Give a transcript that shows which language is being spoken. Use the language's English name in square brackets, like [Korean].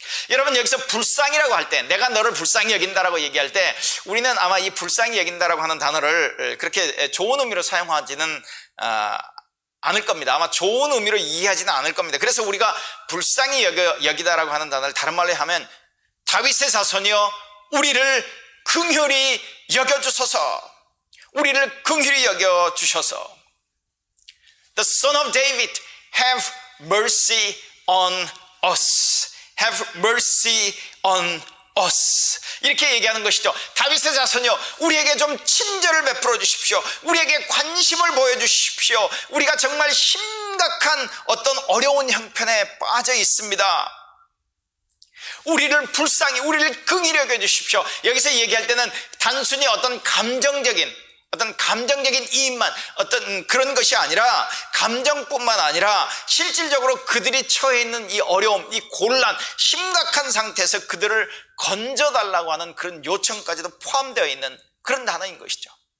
[Korean] 여러분 여기서 불쌍이라고 할 때, 내가 너를 불쌍히 여긴다라고 얘기할 때 우리는 아마 이 불쌍히 여긴다라고 하는 단어를 그렇게 좋은 의미로 사용하지는 않을 겁니다. 아마 좋은 의미로 이해하지는 않을 겁니다. 그래서 우리가 불쌍히 여기다라고 하는 단어를 다른 말로 하면 다윗의 자손이여 우리를 긍휼히 여겨주소서, 우리를 긍휼히 여겨주셔서. [English] The son of David, have mercy on us. Have mercy on us. [Korean] 이렇게 얘기하는 것이죠. 다윗의 자손이여 우리에게 좀 친절을 베풀어 주십시오. 우리에게 관심을 보여주십시오. 우리가 정말 심각한 어떤 어려운 형편에 빠져 있습니다. 우리를 불쌍히, 우리를 긍휼히 여겨 주십시오. 여기서 얘기할 때는 단순히 어떤 감정적인 이입만, 어떤 그런 것이 아니라, 감정뿐만 아니라 실질적으로 그들이 처해 있는 이 어려움, 이 곤란, 심각한 상태에서 그들을 건져달라고 하는 그런 요청까지도 포함되어 있는 그런 단어인 것이죠.